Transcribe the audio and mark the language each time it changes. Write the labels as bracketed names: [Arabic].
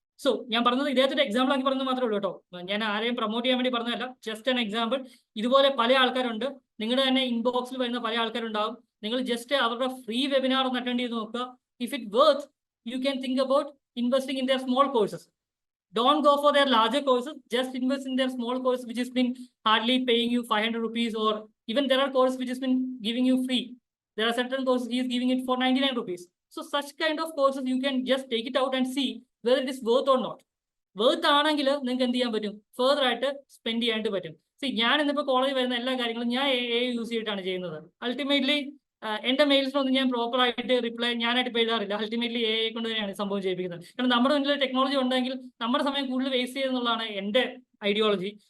[Malayalam] So ഞാൻ പറഞ്ഞത് ഇദ്ദേഹത്തിന്റെ എക്സാമ്പിൾ ആക്കി പറഞ്ഞത് മാത്രമേ ഉള്ളൂ കേട്ടോ. ഞാൻ ആരെയും പ്രൊമോട്ട് ചെയ്യാൻ വേണ്ടി പറഞ്ഞതല്ല, [English] Just an example. [Malayalam] ഇതുപോലെ പല ആൾക്കാരുണ്ട്, നിങ്ങളുടെ തന്നെ ഇൻബോക്സിൽ വരുന്ന പല ആൾക്കാരുണ്ടാവും. നിങ്ങൾ ജസ്റ്റ് അവരുടെ ഫ്രീ വെബിനാർ ഒന്ന് അറ്റൻഡ് ചെയ്ത് നോക്കുക. [English] If it worth, you can think about investing in their small courses. Don't go for their larger courses, just invest in their small course which has been hardly paying you 500 rupees, or even there are courses which has been giving you free. There are certain courses he is giving it for 99 rupees. So such kind of courses you can just take it out and see whether it is worth or not. [Malayalam] Worth ആണെങ്കിൽ നിങ്ങൾക്ക് എന്ത് ചെയ്യാൻ പറ്റും, further ആയിട്ട് spend ചെയ്യാനായിട്ട് പറ്റും. ഞാൻ ഇന്നിപ്പോൾ കോളേജിൽ വരുന്ന എല്ലാ കാര്യങ്ങളും ഞാൻ AI യൂസ് ചെയ്തിട്ടാണ് ചെയ്യുന്നത്. അൾട്ടിമേറ്റ്ലി എന്റെ മെയിൽസിനൊന്നും ഞാൻ പ്രോപ്പർ ആയിട്ട് റിപ്ലൈ ഞാനായിട്ട് എഴുതാറില്ല. അൾട്ടിമേറ്റ്ലി AI കൊണ്ട് തന്നെയാണ് സംഭവം ചെയ്യിപ്പിക്കുന്നത്. കാരണം നമ്മുടെ മുന്നിൽ ടെക്നോളജി ഉണ്ടെങ്കിൽ നമ്മുടെ സമയം കൂടുതൽ വേസ്റ്റ് ചെയ്യുന്നുള്ളതാണ് എന്റെ ഐഡിയോളജി.